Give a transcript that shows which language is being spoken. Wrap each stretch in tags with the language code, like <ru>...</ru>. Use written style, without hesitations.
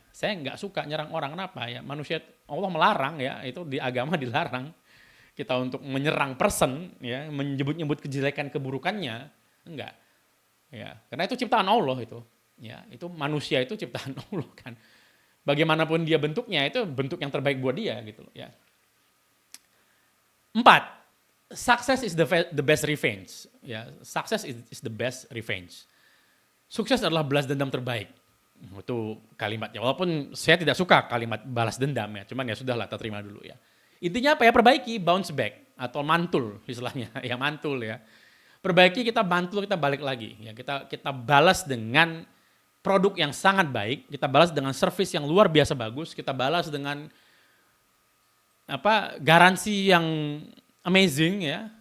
<id>Saya nggak suka nyerang orang, kenapa ya? Manusia, Allah melarang ya, itu di agama dilarang kita untuk menyerang person, ya, menyebut-nyebut kejelekan keburukannya, enggak. Ya, karena itu ciptaan Allah itu. Ya, itu manusia itu ciptaan Allah kan. Bagaimanapun dia bentuknya, itu bentuk yang terbaik buat dia gitu loh, ya.</id> <en>4. Success is the best revenge. Ya, success is the best revenge.</en> <id>Sukses adalah balas dendam terbaik. Itu kalimatnya. Walaupun saya tidak suka kalimat balas dendam ya, cuman ya sudahlah, kita terima dulu ya. Intinya apa ya? Perbaiki, bounce back atau mantul istilahnya, ya mantul ya. Perbaiki, kita mantul, kita balik lagi ya. Kita balas dengan produk yang sangat baik, kita balas dengan service yang luar biasa bagus, kita balas dengan garansi yang amazing ya.</id>